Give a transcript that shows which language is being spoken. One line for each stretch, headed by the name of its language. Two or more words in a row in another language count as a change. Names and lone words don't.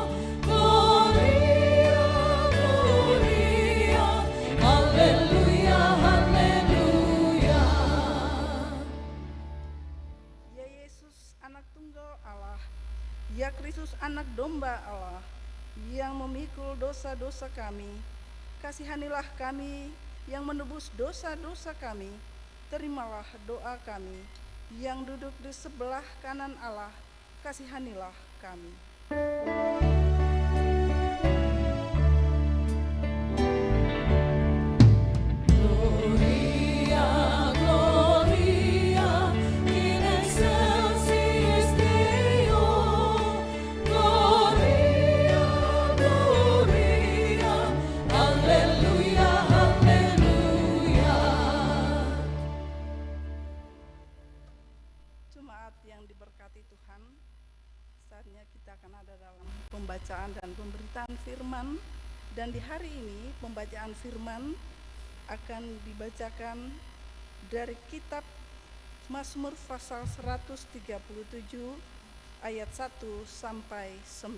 Latin: Gloria, Gloria,
Indonesian: Haleluya, Haleluya. Ya Yesus, anak tunggal Allah, ya Kristus, anak domba Allah, yang memikul dosa-dosa kami, kasihanilah kami yang menebus dosa-dosa kami. Terimalah doa kami yang duduk di sebelah kanan Allah, kasihanilah kami.
Latin: Gloria, Gloria, in excelsis Deo. Gloria, Gloria,
Indonesian: Haleluya, Haleluya. Jemaat yang diberkati Tuhan, saatnya kita akan ada dalam pembacaan dan pemberitaan firman. Dan di hari ini pembacaan firman akan dibacakan dari kitab Mazmur pasal 137 ayat 1 sampai 9.